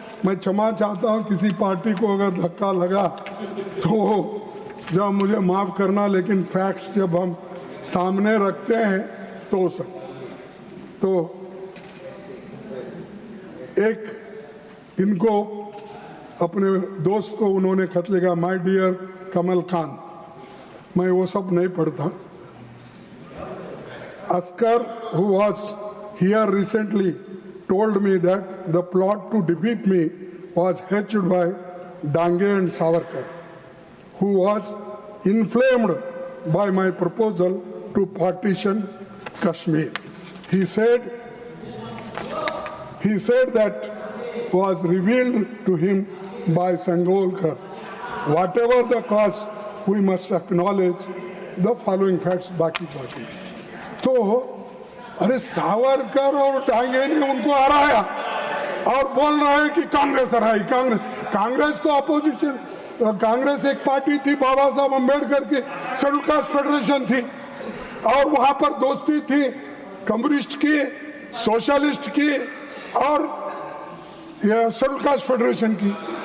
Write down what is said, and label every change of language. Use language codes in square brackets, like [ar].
[hi] मैं क्षमा चाहता हूँ किसी पार्टी को अगर धक्का लगा तो जब मुझे माफ करना, लेकिन फैक्ट्स जब हम सामने रखते हैं तो एक इनको अपने दोस्त को उन्होंने खत लिखा, [en] my dear [hi] कमल खान। मैं वो सब नहीं पढ़ता। [en] Askar, who was here recently, told me that the plot to defeat me was hatched by Dange and Savarkar, who was inflamed by my proposal to partition Kashmir. He said that was revealed to him by Sangolkar. Whatever the cause, we must acknowledge the following facts. [hi] बाकी तो अरे सावरकर और डांगे ने उनको हराया और बोल रहा है कि कांग्रेस हराई। कांग्रेस तो अपोजिशन, कांग्रेस एक पार्टी थी, बाबा साहब अम्बेडकर की शेड्यूल कास्ट फेडरेशन थी और वहां पर दोस्ती थी कम्युनिस्ट की, सोशलिस्ट की और शेड्यूल कास्ट फेडरेशन की।